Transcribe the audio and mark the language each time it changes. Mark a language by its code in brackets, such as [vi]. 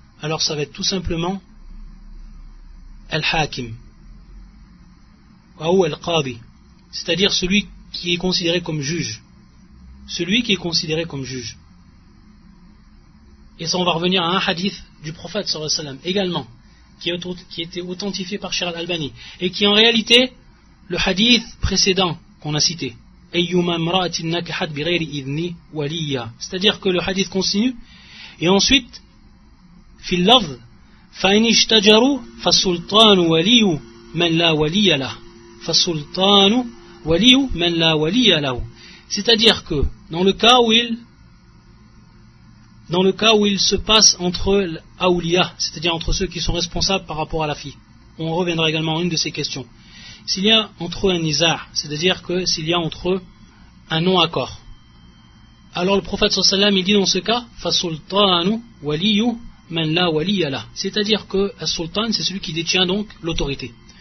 [fr] Alors ça va être tout simplement al-hakim ou al-qadi, c'est-à-dire celui qui est considéré comme juge. Celui qui est considéré comme juge. Et ça, on va revenir à un hadith du prophète sallallahu alayhi wa sallam également, qui était authentifié par Cheikh Al-Albani, et qui est en réalité le hadith précédent qu'on a cité. C'est-à-dire que le hadith continue, et ensuite, [ar] fil lafz, فَإِنِ اشْتَجَرُوا فَالسُّلْطَانُ وَلِيُّ مَنْ لَا وَلِيَّ لَهُ فَالسُّلْطَانُ وَلِيُّ مَنْ لَا وَلِيَّ لَهُ. [fr] C'est-à-dire que dans le cas où il se passe entre l'awliya, c'est-à-dire entre ceux qui sont responsables par rapport à la fille, on reviendra également à une de ces questions. S'il y a entre eux un nizar, c'est-à-dire que s'il y a entre eux un non-accord, alors le prophète sallallahu alayhi wa sallam il dit dans ce cas [ar] fasultanu waliyu man la waliya lah, [fr] c'est-à-dire que as-sultan c'est celui qui détient donc l'autorité.